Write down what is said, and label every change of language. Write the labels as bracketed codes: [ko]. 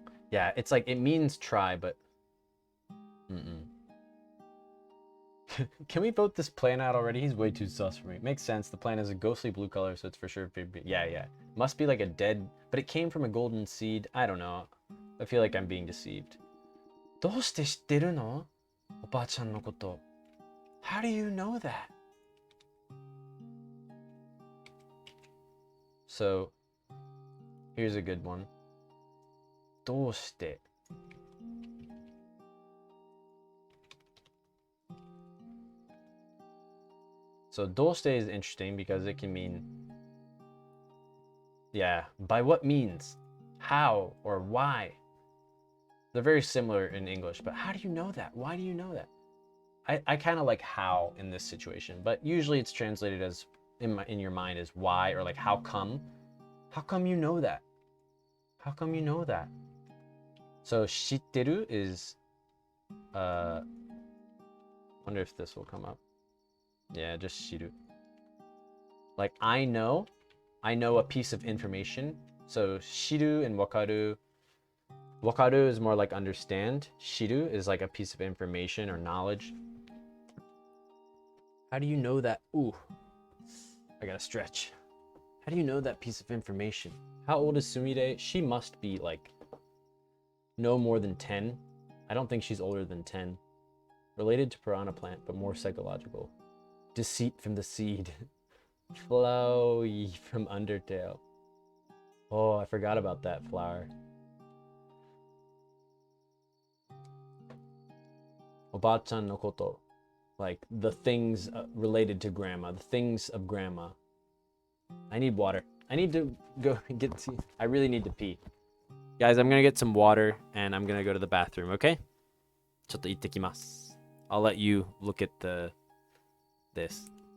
[en] Yeah, it's like, it means try, but Can we vote this plant out already? He's way too sus for me. Makes sense. The plant is a ghostly blue color, so it's for sure. Yeah. Must be like a dead, but it came from a golden seed. I don't know. I feel like I'm being deceived. [ja] どうして知ってるの? おばあちゃんのこと. [en] How do you know that? So here's a good one. どうして So どうして is interesting because it can mean, yeah, by what means, how, or why. They're very similar in English, but how do you know that? Why do you know that? I kind of like how in this situation, but usually it's translated as in your mind as why, or like how come? How come you know that? How come you know that? So 知ってる is wonder if this will come up. Yeah, just 知る. Like I know a piece of information. So 知る and わかる. わかる is more like understand. 知る is like a piece of information or knowledge. How do you know that? Ooh, I gotta stretch. How do you know that piece of information? How old is Sumire? She must be like no more than 10. I don't think she's older than 10. Related to piranha plant, but more psychological. Deceit from the seed. Flowy from Undertale. Oh, I forgot about that flower. [ja] Oba-chan no koto. [en] Like the things related to grandma, the things of grandma. I need water. I need to go get tea. I really need to pee. Guys, I'm gonna get some water and I'm gonna go to the bathroom, okay? [ja] ちょっと行ってきます. [en] I'll let you look at this.